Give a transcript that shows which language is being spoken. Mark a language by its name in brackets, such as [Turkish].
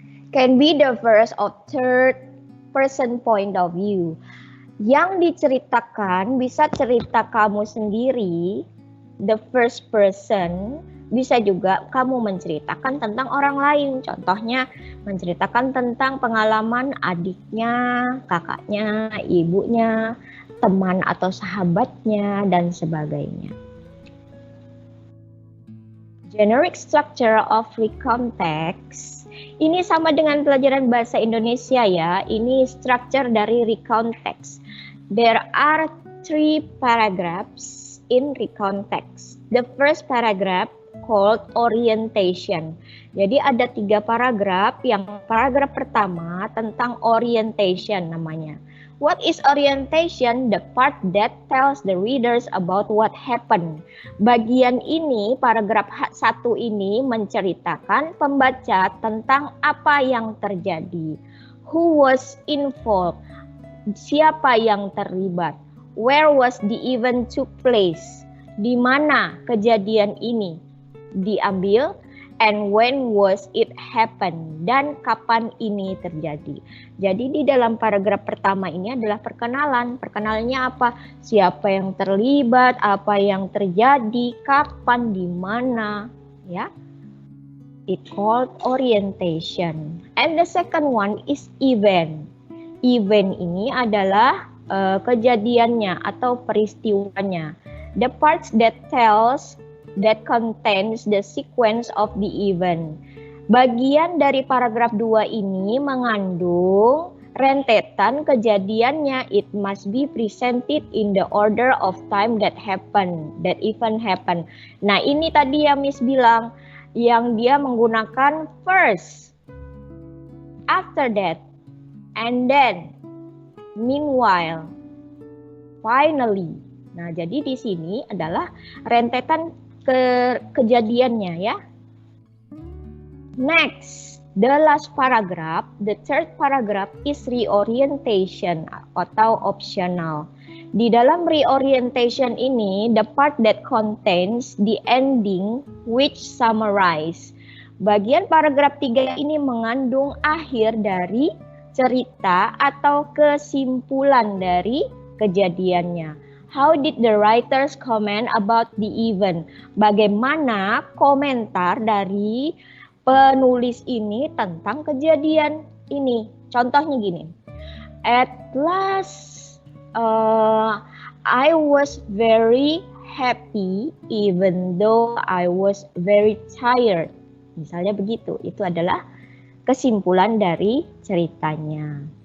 [English] Can be the first or third person point of view. [Indonesian] Yang diceritakan bisa cerita kamu sendiri, [English] the first person, [Indonesian] bisa juga kamu menceritakan tentang orang lain. Contohnya menceritakan tentang pengalaman adiknya, kakaknya, ibunya, teman atau sahabatnya, dan sebagainya. [English] Generic structure of recount text. [Indonesian] Ini sama dengan pelajaran bahasa Indonesia ya. Ini structure dari recount text. [English] There are 3 paragraphs in recount text. The first paragraph called orientation. [Indonesian] Jadi ada 3 paragraf. Yang paragraf pertama tentang orientation namanya. [English] What is orientation? The part that tells the readers about what happened. [Indonesian] Bagian ini, paragraf 1 ini menceritakan pembaca tentang apa yang terjadi. [English] Who was involved? [Indonesian] Siapa yang terlibat? [English] Where was the event took place? [Indonesian] Di mana kejadian ini diambil? [English] And when was it happen? [Indonesian] Dan kapan ini terjadi? Jadi di dalam paragraf pertama ini adalah perkenalan. Perkenalannya apa? Siapa yang terlibat, apa yang terjadi, kapan, di mana, ya. [English] It called orientation. And the second one is event. [Indonesian] Event ini adalah kejadiannya atau peristiwanya. [English] The parts that contains the sequence of the event. [Indonesian] Bagian dari paragraf 2 ini mengandung rentetan kejadiannya. [English] It must be presented in the order of time that event happen. [Indonesian] Nah, ini tadi yang Miss bilang, yang dia menggunakan first, after that, and then, meanwhile, finally. Nah, jadi di sini adalah rentetan kejadiannya ya. [English] Next, the last paragraph, the third paragraph is reorientation atau optional. [Indonesian] Di dalam reorientation ini, [English] the part that contains the ending which summarize. [Indonesian] Bagian paragraf 3 ini mengandung akhir dari cerita atau kesimpulan dari kejadiannya. [English] How did the writers comment about the event? [Indonesian] Bagaimana komentar dari penulis ini tentang kejadian ini? Contohnya gini. [English] At last, I was very happy even though I was very tired. [Indonesian] Misalnya begitu. Itu adalah kesimpulan dari ceritanya.